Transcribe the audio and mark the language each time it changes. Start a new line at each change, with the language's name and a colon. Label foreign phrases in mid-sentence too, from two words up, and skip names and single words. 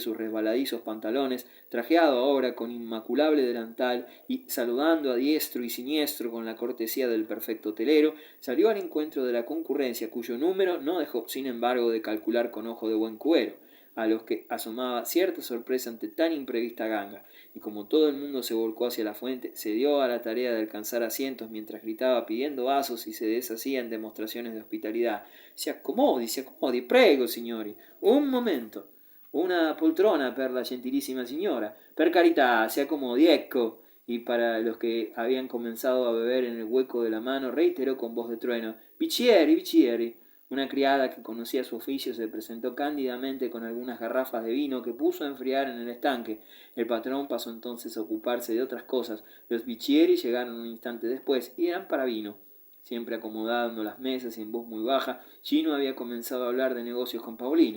Spanish: sus resbaladizos pantalones, trajeado ahora con inmaculable delantal y saludando a diestro y siniestro con la cortesía del perfecto hotelero, salió al encuentro de la concurrencia, cuyo número no dejó sin embargo de calcular con ojo de buen cubero, a los que asomaba cierta sorpresa ante tan imprevista ganga, y como todo el mundo se volcó hacia la fuente, se dio a la tarea de alcanzar asientos mientras gritaba pidiendo vasos y se deshacía en demostraciones de hospitalidad.
Italian: Se accomodi, prego, signori, un momento, una poltrona per la gentilissima signora, per carità, se accomodi, ecco.
Spanish: Y para los que habían comenzado a beber en el hueco de la mano, reiteró con voz de trueno,
Italian: bicchieri, bicchieri.
Spanish: Una criada que conocía su oficio se presentó cándidamente con algunas garrafas de vino que puso a enfriar en el estanque. El patrón pasó entonces a ocuparse de otras cosas. Los bicchieri llegaron un instante después y eran para vino. Siempre acomodando las mesas y en voz muy baja, Gino había comenzado a hablar de negocios con Paulino.